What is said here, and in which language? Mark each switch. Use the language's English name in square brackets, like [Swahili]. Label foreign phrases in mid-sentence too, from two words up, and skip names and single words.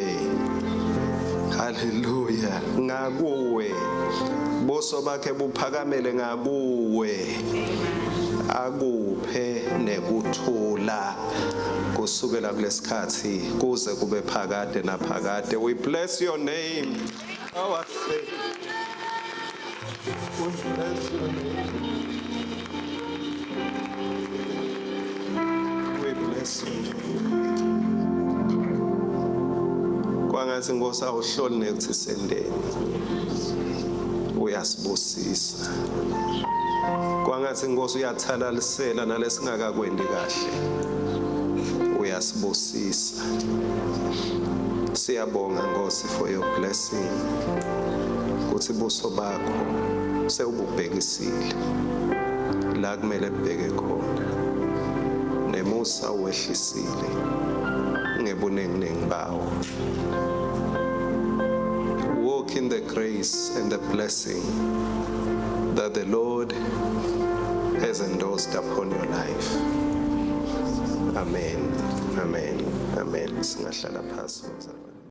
[Swati] Hallelujah. Ngakuwe. Buso bakhe buphakamele ngakuwe. Akuphe nekuthula kusukela kulesikhathi kuze kube phakade naphakade. [English] We bless your name, our Savior. We bless your name. We bless you. [Swati] Kwangathi Nkosi awuhloli nekuthi sendeni. Uyasibusisa. Kwangathi Nkosi uyathalalisela nalesingakakwendi kahle. Uyasibusisa. Siyabonga Nkosi [English] for your blessing. [Swati] Kuthi buso bakho sewububhekisile la kumele kubheke khona. Nemusa wehlisile ngebunenginengi bawo. [English] Walk in the grace and the blessing that the Lord has endorsed upon your life. Amen. Amen. Amen. [Swati] Singahlala phasi mzalwane.